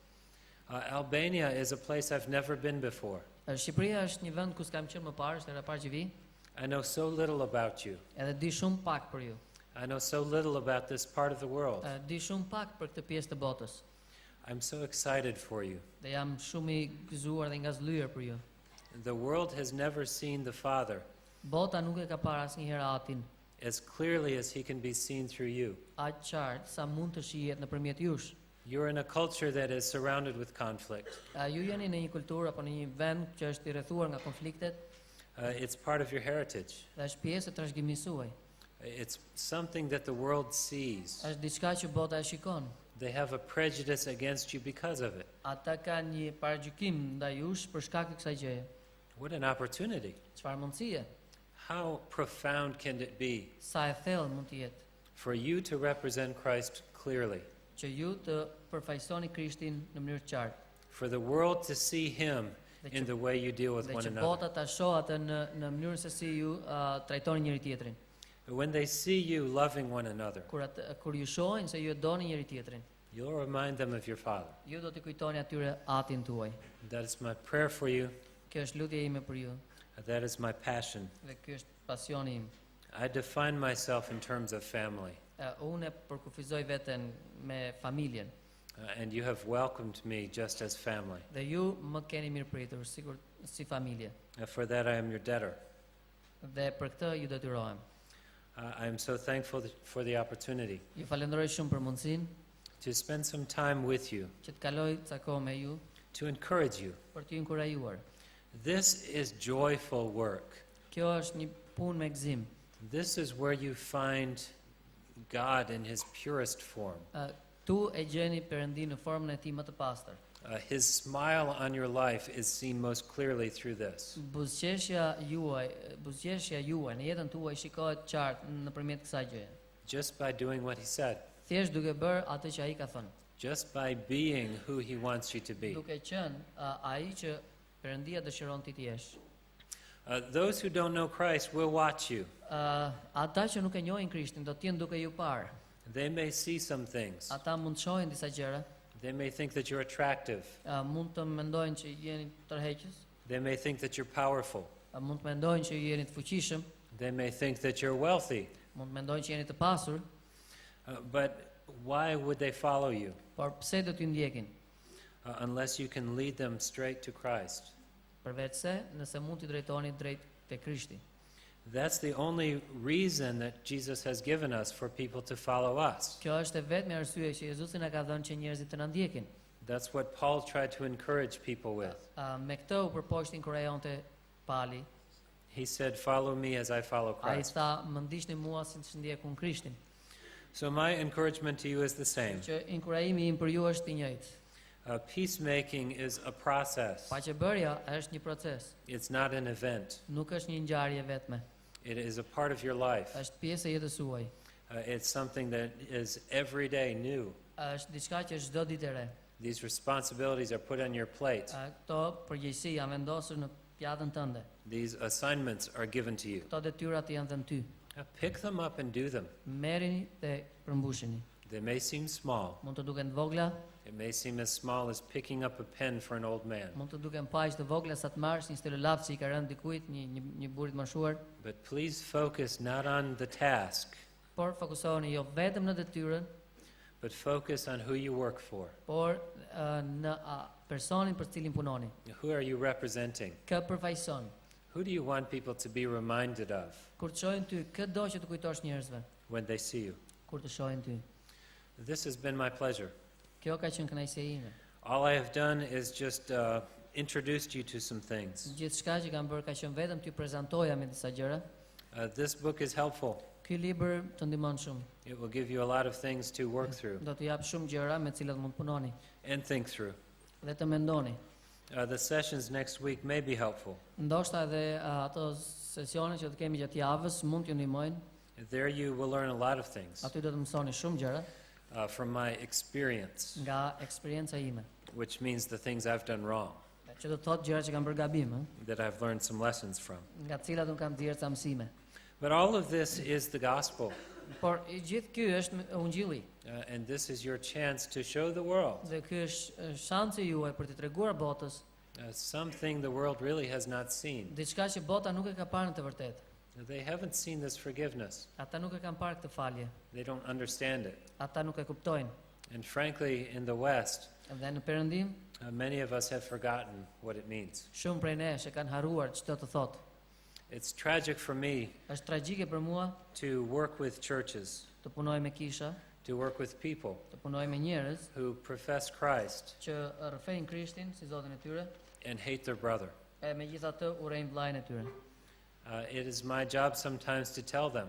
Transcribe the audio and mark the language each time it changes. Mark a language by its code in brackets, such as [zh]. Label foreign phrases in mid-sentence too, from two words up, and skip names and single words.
[en] Albania is a place I've never been before. [sq] Shqipëria është një vend ku s'kam qenë më parë, është era parë që vi, [en] I know so little about you. [sq] edhe di shumë pak për ju. [en] I know so little about this part of the world. [sq] Di shumë pak për këtë pjesë të botës. [en] I'm so excited for you. [sq] Dhe jam shumë i gëzuar dhe ngazlyer për ju. [en] The world has never seen the Father [sq] Bota nuk e ka parë asnjëherë Atin, [en] as clearly as he can be seen through you. [sq] aq qartë sa mund të shihet nëpërmjet jush. [en] You're in a culture that is surrounded with conflict. [sq] Ju jeni në një kulturë apo në një vend që është i rrethuar nga konfliktet [en] It's part of your heritage. [sq] dhe është pjesë e trashëgimisë suaj. [en] It's something that the world sees. [sq] Është diçka që bota e shikon. [en] They have a prejudice against you because of it. [sq] Ata kanë një paragjykim ndaj jush për shkak të kësaj gjëje. [en] What an opportunity. [sq] Çfarë mundësie? [en] How profound can it be [sq] Sa e thellë mund të jetë [en] for you to represent Christ clearly, [sq] që ju të përfaqësoni Krishtin në mënyrë të qartë. [en] for the world to see him in the way you deal with [sq] Dhe [en] one [sq] që [en] another? [sq] bota ta shohë atë në mënyrën se si ju trajtoni njëri tjetrin. [en] When they see you loving one another, [sq] Kur ju shohin se ju e doni njëri tjetrin, [en] you'll remind them of your Father. [sq] ju do t'i kujtoni atyre Atin tuaj. [en] That is my prayer for you. [sq] Kjo është lutja ime për ju [en] That is my passion. [sq] dhe ky është pasioni im. [en] I define myself in terms of family, [sq] Unë e përkufizoj veten me familjen [en] and you have welcomed me just as family. [sq] dhe ju më keni mirëpritur sikur si familje. [en] For that I am your debtor. [sq] Dhe për këtë ju detyrohem. [en] I am so thankful for the opportunity [sq] Ju falenderoj shumë për mundësinë [en] to spend some time with you, [sq] që të kaloj ca kohë me ju [en] to encourage you. [sq] për t'ju inkurajuar. [en] This is joyful work. [sq] Kjo është një punë me gëzim. [en] This is where you find God in his purest form. [sq] Tu e gjeni Perëndin në formën e tij më të pastër. [en] His smile on your life is seen most clearly through this. [sq] Buzëqeshja juaj në jetën tuaj shikohet qartë nëpërmjet kësaj gjëje. [en] Just by doing what he said, [sq] Thjesht duke bërë atë që ai ka thënë. [en] just by being who he wants you to be. [sq] Duke qenë ai që Perëndia dëshiron ti të jesh. [en] Those who don't know Christ will watch you. [sq] Ata që nuk e njohin Krishtin do të jenë duke ju parë. [en] They may see some things. [sq] Ata mund të shohin disa gjëra, [en] They may think that you're attractive. [sq] mund të mendojnë që jeni tërheqës, [en] They may think that you're powerful. [sq] mund të mendojnë që jeni të fuqishëm, [en] They may think that you're wealthy. [sq] mund të mendojnë që jeni të pasur, [en] But why would they follow you [sq] por pse do t'ju ndjekin? [en] unless you can lead them straight to Christ? [sq] Përveç se nëse mund t'i drejtoni drejt te Krishti. [en] That's the only reason that Jesus has given us for people to follow us. [sq] Kjo është e vetmi arsye që Jezusi na ka dhënë që njerëzit të na ndjekin. [en] That's what Paul tried to encourage people with. [sq] Me këtë u përpoqti inkurajonte Pali. [en] He said, "Follow me as I follow [sq] Ai [en] Christ." [sq] tha, "Më ndiqni mua siç ndjekun Krishtin." [en] So my encouragement to you is the same. [sq] Që inkurajimi im për ju është i njëjtë. [en] Peacemaking is a process. [sq] Paqebërja është një proces, [en] It's not an event. [sq] nuk është një ngjarje vetme. [en] It is a part of your life. [sq] Është pjesë e jetës suaj. [en] It's something that is every day new. [sq] Është diçka që është çdo ditë e re. [en] These responsibilities are put on your plate. [sq] Këto përgjegjësi janë vendosur në pjatën tënde. [en] These assignments are given to you. [sq] Këto detyrat janë dhënë ty. [en] Pick them up and do them. [sq] Merrini dhe përmbushini. [en] They may seem small. [sq] Mund të duken të vogla, [en] It may seem as small as picking up a pen for an old man. [sq] mund të duken paq të vogla sa të marrësh një stilolap që i ka rënë dikujt, një burr të moshuar, [en] But please focus not on the task, [sq] por fokusoheni jo vetëm në detyrën, [en] but focus on who you work for. [sq] por në personin për cilin punoni. [en] Who are you representing? [sq] Kë përfaqëson? [en] Who do you want people to be reminded of [sq] Kur të shohin ty, kë do që të kujtosh njerëzve [en] when they see you? [sq] kur të shohin ty. [en] This has been my pleasure. [sq] Kjo ka qenë kënaqësia ime. [en] All I have done is just introduced you to some things. [sq] Gjithçka që kam bërë ka qenë vetëm t'ju prezantoja me disa gjëra. [en] This book is helpful. [sq] Ky libër të ndihmon shumë. [en] It will give you a lot of things to work through [sq] Do t'ju jap shumë gjëra me të cilat mund punoni [en] and think through. [sq] dhe të mendoni. [en] The sessions next week may be helpful. [sq] Ndoshta edhe ato sesione që të kemi gjatë javës mund t'ju ndihmojnë. [en] There you will learn a lot of things [sq] Aty do të mësoni shumë gjëra [en] from my experience, [sq] nga eksperienca ime. [en] which means the things I've done wrong, [sq] Që do të thotë gjëra që kam bërë gabim, [en] that I've learned some lessons from. [sq] nga të cilat un kam dhënë ca mësime. [en] But all of this is the gospel. [sq] Por I gjithë ky është ungjilli. [en] And this is your chance to show the world [sq] Dhe ky është shansi juaj për t'i treguar botës [en] something the world really has not seen. [sq] diçka që bota nuk e ka parë në të vërtetë. [en] They haven't seen this forgiveness. [sq] Ata nuk e kanë parë këtë falje. [en] They don't understand it. [sq] Ata nuk e kuptojnë. [en] And frankly, in the West, [sq] Dhe në Perëndim, [en] many of us have forgotten what it means. [sq] shumë prej nesh e kanë harruar ç'do të thotë. [en] It's tragic for me [sq] Është tragjike për mua [en] to work with churches, [sq] të punoj me kisha, [en] to work with people [sq] të punoj me njerëz [en] who profess Christ [sq] që rrëfejnë Krishtin si Zotin e tyre [en] and hate their brother. [sq] e megjithatë urrejnë vllajën e tyre. [en] It is my job sometimes to tell them